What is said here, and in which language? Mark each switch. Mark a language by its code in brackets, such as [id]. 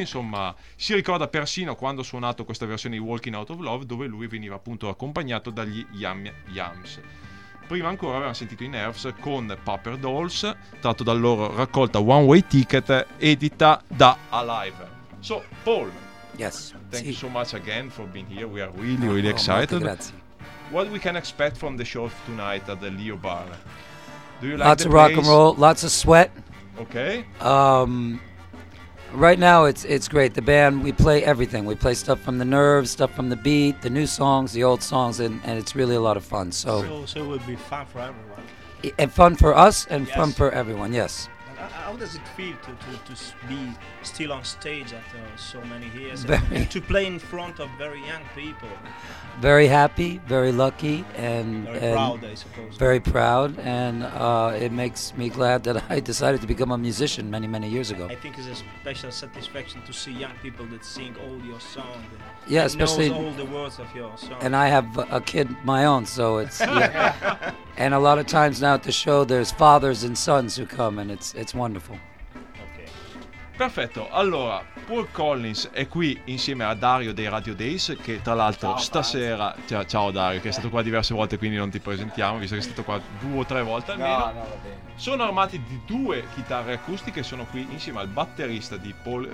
[it] Insomma, si ricorda persino quando ha suonato questa versione di Walking Out of Love, dove lui veniva appunto accompagnato dagli Yum Yums. Prima ancora avevamo sentito i Nerves con Paper Dolls, tratto dalla loro raccolta One Way Ticket, edita da Alive. [en] So, Paul. Yes. Thank you so much again for being here. We are really, really excited. [it] Grazie. [en] What we can expect from the show tonight at the Leo Bar? Do you like lots of rock and roll, lots of sweat. Okay. Right now it's great. The band, we play everything. We play stuff from the Nerves, stuff from the Beat, the new songs, the old songs, and it's really a lot of fun. So it would be fun for everyone. And fun for us, and yes, fun for everyone. Yes. How does it feel to be still on stage after so many years and to play in front of very young people? Very happy, very lucky, and very proud, I suppose. Very proud, and it makes me glad that I decided to become a musician many, many years ago. I think it's a special satisfaction to see young people that sing all your songs. Yeah, especially knows all the words of your song. And I have a kid my own, so it's yeah. And a lot of times now at the show, there's fathers and sons who come, and it's wonderful. [it] Perfetto, allora Paul Collins è qui insieme a Dario dei Radio Days, che tra l'altro ciao, stasera, ciao Dario, che è stato qua diverse volte, quindi non ti presentiamo, visto che è stato qua due o tre volte almeno. No, va bene. Sono armati di due chitarre acustiche, sono qui insieme al batterista di Paul.